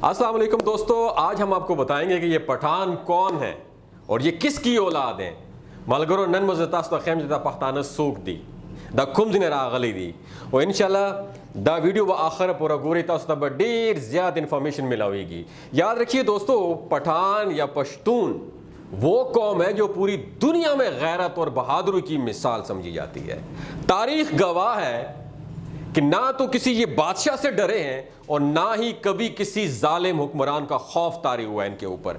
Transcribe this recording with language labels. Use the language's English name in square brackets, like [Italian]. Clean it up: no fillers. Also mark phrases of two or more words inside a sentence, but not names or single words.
[Urdu] السلام علیکم دوستو، آج ہم آپ کو بتائیں گے کہ یہ پٹھان کون ہے اور یہ کس کی اولاد ہیں. [Pashto] ملګرو نن مو زه تاسو ته ښیم چې دا پښتانه څوک دي، دا کوم ځای نه راغلي دي، او انشاءالله دا ویډیو به آخر پورې ګورئ، تاسو ته به ډېر زیات انفارمیشن ملاویږي. [Urdu] یاد رکھیے دوستو، پٹھان یا پشتون وہ قوم ہے جو پوری دنیا میں غیرت اور بہادری کی مثال سمجھی جاتی ہے. تاریخ گواہ ہے کہ نہ تو کسی یہ بادشاہ سے ڈرے ہیں اور نہ ہی کبھی کسی ظالم حکمران کا خوف طاری ہوا ہے ان کے اوپر.